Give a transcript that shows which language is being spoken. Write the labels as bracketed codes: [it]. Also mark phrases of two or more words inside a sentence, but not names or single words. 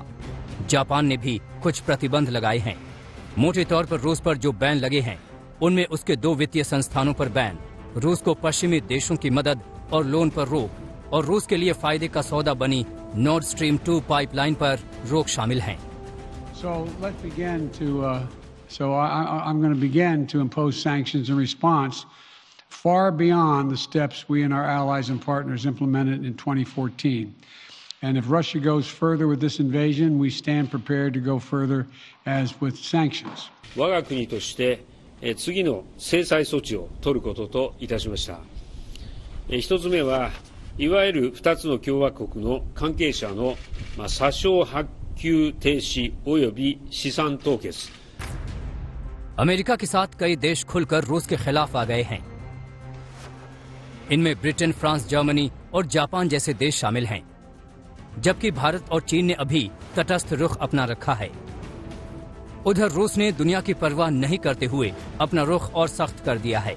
[hi] जापान ने भी कुछ प्रतिबंध लगाए हैं। मोटे तौर पर रूस पर जो बैन लगे हैं उनमें उसके दो वित्तीय संस्थानों पर बैन, रूस को पश्चिमी देशों की मदद और लोन पर रोक और रूस के लिए फायदे का सौदा बनी नॉर्ड स्ट्रीम 2 पाइपलाइन पर रोक शामिल हैं। [en] So I'm going to begin to impose sanctions in response far beyond the steps we and our allies and partners implemented in 2014. And if Russia goes further with this invasion, we stand prepared to go further as with sanctions. [ja] 我が国として次の制裁措置を取ることといたしました。一つ目はいわゆる2つの共和国の関係者の査証発給停止及び資産凍結。 [hi] अमेरिका के साथ कई देश खुलकर रूस के खिलाफ आ गए हैं। इनमें ब्रिटेन, फ्रांस, जर्मनी और जापान जैसे देश शामिल हैं, जबकि भारत और चीन ने अभी तटस्थ रुख अपना रखा है। उधर रूस ने दुनिया की परवाह नहीं करते हुए अपना रुख और सख्त कर दिया है।